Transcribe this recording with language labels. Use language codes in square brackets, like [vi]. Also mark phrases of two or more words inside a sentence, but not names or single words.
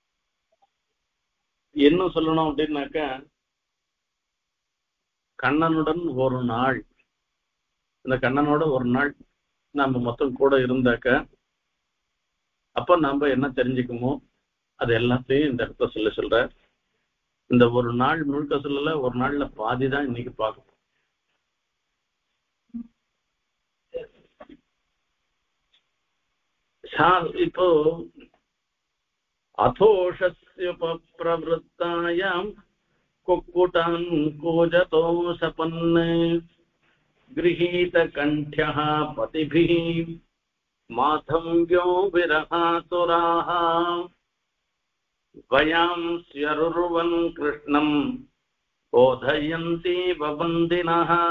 [ta] இன்னும் சொல்லணும் அப்படின்னாக்க, கண்ணனுடன் ஒரு நாள், இந்த கண்ணனோட ஒரு நாள் நாம மொத்தம் கூட இருந்தாக்க அப்ப நாம என்ன தெரிஞ்சுக்குமோ அது எல்லாத்தையும் இந்த இடத்த சொல்ற. இந்த ஒரு நாள் முழுக்க சொல்லல, ஒரு நாள்ல பாதி தான் இன்னைக்கு பார்க்கணும். [sa] இப்போ अथोषस्योपप्रवृत्तायां कुक्कुटान् कूजतोषपन् गृहीतकण्ठ्यः पतिभिः माधव्यो विरहातुराः वयांस्यरुर्वन् कृष्णम् बोधयन्ति ववन्दिनः